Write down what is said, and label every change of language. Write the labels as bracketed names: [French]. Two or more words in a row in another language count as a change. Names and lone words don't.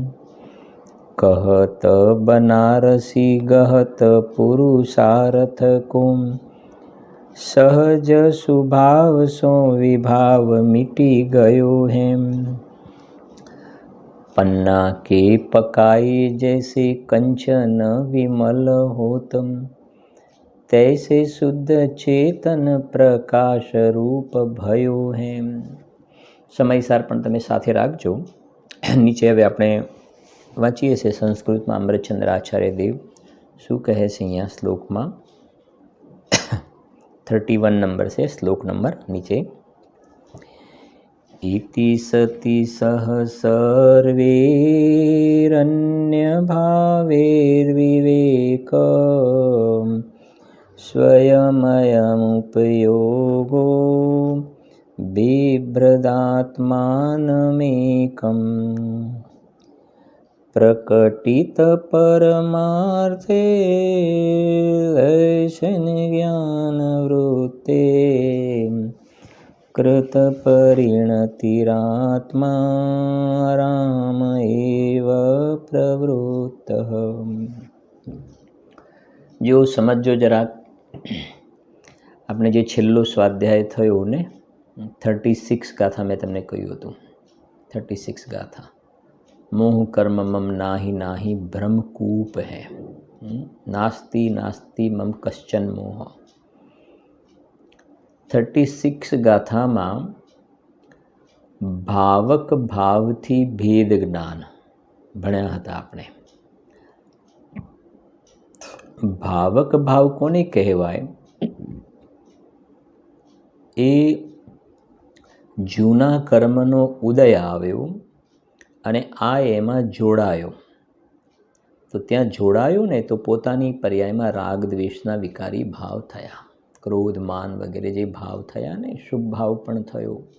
[Hindi] कहत बनारसी गहत पुरुषार्थ को, सहज सुभाव सो विभाव मिटी गयो है। पन्ना के पकाई जैसे कंचन विमल होतम, तैसे शुद्ध चेतन प्रकाश रूप भयो है। [Gujarati] સમયસાર પણ તમે સાથે રાખજો। નીચે હવે આપણે વાંચીએ છે સંસ્કૃત મેં અમૃતચંદ્ર આચાર્ય દેવ શું કહે છે અહીંયા શ્લોક મેં 31 નંબર સે શ્લોક નંબર નીચે। [Sanskrit] इति सति सह सर्वैरन्य भावैर्विवेक, स्वयमयमुपयोगो बिभ्रदात्मानमेकम्। प्रकटित परमार्थे दर्शन ज्ञान वृत्ते, कृत परिणतिरात्मा राम एव प्रवृत्तः। [Hindi] जो समझो जरा [Gujarati] આપણે જે છેલ્લો સ્વાધ્યાય થયો ને 36 ગાથા મેં તમને કહ્યું હતું 36 ગાથા [Hindi] मोह कर्म मम नाही नाही ब्रह्मकूप है। [Sanskrit] नास्ति नास्ति मम कश्चन मोह। [Gujarati] 36 ગાથામાં ભાવક ભાવથી ભેદ જ્ઞાન ભણ્યા હતા આપણે। ભાવક ભાવ કોને કહેવાય? એ જૂના કર્મનો ઉદય આવ્યો અને આ એમાં જોડાયો, તો ત્યાં જોડાયો ને તો પોતાની પર્યાયમાં રાગ દ્વેષના વિકારી ભાવ થયા, ક્રોધ માન વગેરે જે ભાવ થયા ને, શુભ ભાવ પણ થયો।